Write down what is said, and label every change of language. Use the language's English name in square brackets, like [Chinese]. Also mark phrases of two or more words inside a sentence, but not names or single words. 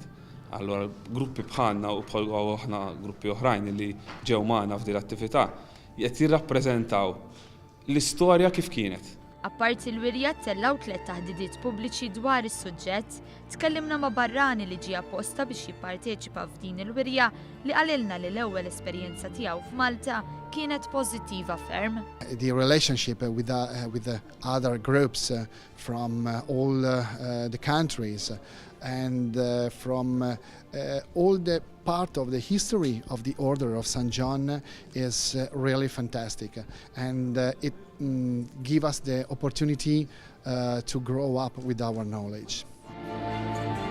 [Maltese] Allora gruppi bħalna u bħal aħna gruppi oħrajn li ġew magħna f'din l-attività qed jirrappreżentaw l-istorja kif kienet. Apparti l-wirja tellaw 3 taħdidiet pubbliċi dwar is-suġġett, tkellimna ma' barrani li ġie apposta biex jipparteċipa f'din il-wirja li qalilna li l-ewwel esperjenza tiegħu f'Malta kienet pożittiva ferm. [English] The relationship with the other groups from all the countries and from all the part of the history of the Order of St. John is really fantastic, and it gives us the opportunity to grow up with our knowledge.